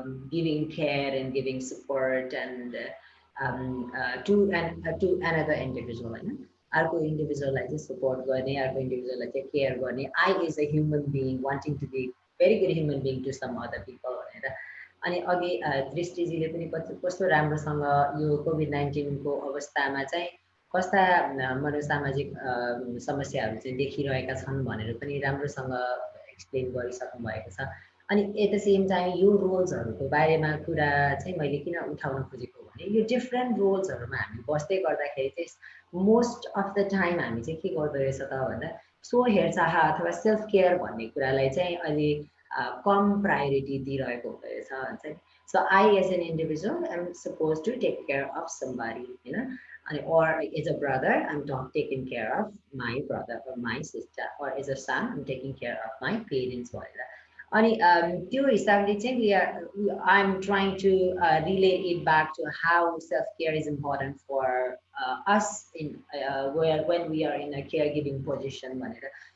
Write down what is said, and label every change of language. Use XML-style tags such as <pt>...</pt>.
<en>giving care and giving support and to another individual,</en> <ne>अर्को इन्डिभिजुअललाई चाहिँ support गर्ने, अर्को इन्डिभिजुअललाई चाहिँ केयर गर्ने,</ne> <en>I is a human being wanting to be very good human being to some other people</en> <ne>भनेर. अनि अघि दृष्टिजीले पनि कस्तो राम्रोसँग यो COVID-19 को अवस्थामा चाहिँ कस्ता मनोसामाजिक समस्याहरू चाहिँ देखिरहेका छन् भनेर पनि राम्रोसँग एक्सप्लेन गरिसक्नु भएको छ. अनि</ne> <en>at the same time</en> <ne>यो रोल्सहरूको बारेमा कुरा चाहिँ मैले किन उठाउन खोजेको भने यो डिफ्रेन्ट रोल्सहरूमा हामी बस्दै गर्दाखेरि चाहिँ</ne> <en>most of the time</en> <ne>हामी चाहिँ के गर्दो रहेछ त भन्दा सो हेरचाह अथवा सेल्फ केयर भन्ने कुरालाई चाहिँ अलि कम प्रायोरिटी दिइरहेको हुँदो रहेछ भन्छ.</ne> <en>so I as an individual I am suppose to take care of somebody, अनि or as a brother I'm taking care of my brother or my sister, or as a son I'm taking care of my parents</en> <ne>भनेर. अनि त्यो हिसाबले चाहिँ</ne> <en>I'm trying to relate it back to how self-care is important for us in when we are in a caregiving position</en> <ne>भनेर.</ne>